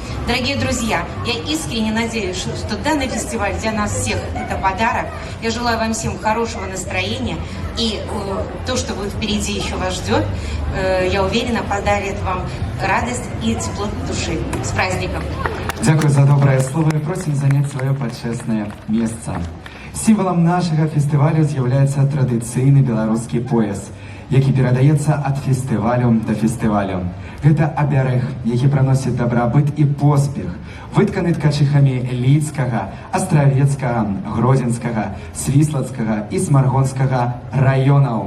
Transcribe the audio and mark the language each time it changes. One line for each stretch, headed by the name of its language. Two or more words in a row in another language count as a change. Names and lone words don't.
Russian: Дорогие друзья, я искренне надеюсь, что данный фестиваль для нас всех это подарок. Я желаю вам всем хорошего настроения. И то, что будет впереди еще вас ждет, я уверена, подарит вам радость и тепло души. С праздником!
Belarusian: Дякую за добрае слово і просім заняць сваё пачэснае месца. Сімвалам нашага фестывалю з'яўляецца традыцыйны беларускі пояс, які перадаецца ад фестывалю да фестывалю. Гэта абярэг, які прыносіць дабрабыт і поспех, вытканы ткачыхамі Лідскага, Астравецкага, Гродзенскага, Свіслацкага і Смаргонскага раёнаў.